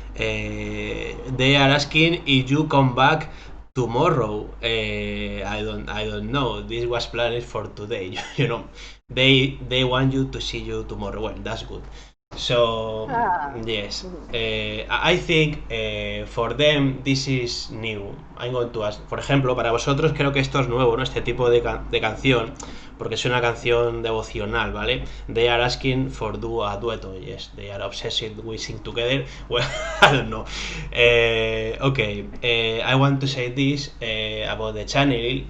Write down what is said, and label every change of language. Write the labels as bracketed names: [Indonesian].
[English] They are asking if you come back tomorrow. I don't know. This was planned for today. They want you to see you tomorrow. Well, that's good. So Ah. yes, Mhm. I think for them this is new. I'm going to ask, [Spanish] por ejemplo, para vosotros creo que esto es nuevo, ¿no? Este tipo de canción, porque es una canción devocional, ¿vale? [English] They are asking for do a dueto. Yes, they are obsessed with sing together. Well, I don't know. Okay, I want to say this about the channeling.